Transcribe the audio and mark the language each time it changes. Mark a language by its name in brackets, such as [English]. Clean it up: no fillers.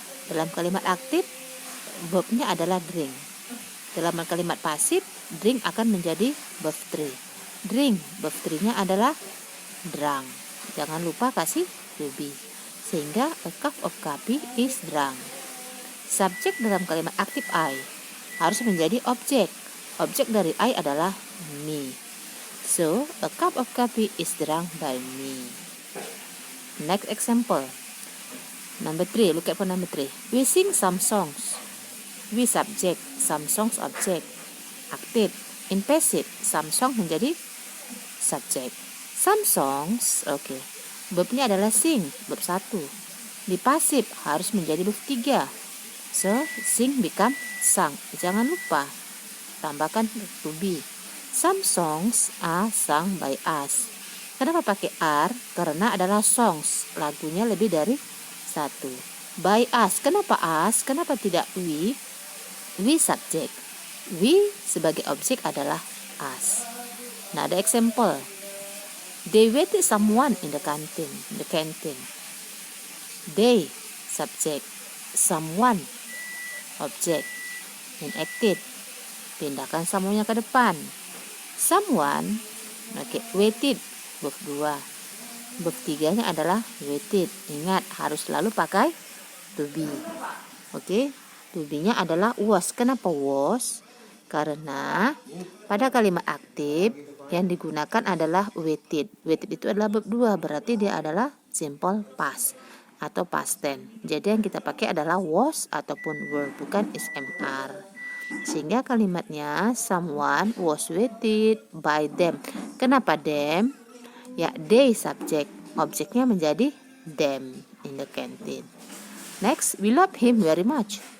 [Indonesian] Dalam kalimat aktif, verbnya adalah drink. Dalam kalimat pasif, drink akan menjadi verb 3. Drink, verb 3-nya adalah drunk. Jangan lupa kasih to be. Sehingga [English] a cup of coffee is drunk. [Indonesian] Subjek dalam kalimat aktif I harus menjadi objek. Objek dari I adalah me. [English] So, a cup of coffee is drunk by me. Next example. Number 3, look at for number 3. We sing some songs. We subject, some songs object. Active, in passive, some song menjadi subject. Some songs, okay. [Indonesian] Verbnya adalah sing, verb 1. Di pasif harus menjadi verb 3. [English] So, sing become sung. [Indonesian] Jangan lupa tambahkan [English] to be. Some songs are sung by us. [Indonesian] Kenapa pakai are? Karena adalah songs. Lagunya lebih dari 1. [English] By us. [Indonesian] Kenapa us? Kenapa tidak we? We subject. We sebagai objek adalah us. Nah, ada example. [English] They waited someone in the canteen. They subject, someone object. [Indonesian] Inactive, pindahkan someone-nya ke depan. Someone, okay, waited, verb 2. Verb 3-nya adalah waited. Ingat, harus selalu pakai to be. Oke, to be-nya adalah was. Kenapa was? Karena pada kalimat aktif yang digunakan adalah waited. Waited itu adalah verb 2, berarti dia adalah simple past atau past tense. Jadi yang kita pakai adalah was ataupun were, bukan SMR. Sehingga kalimatnya [English] someone was waited by them. [Indonesian] Kenapa them? Ya, they subject. Objeknya menjadi them [English] in the canteen. Next, we love him very much.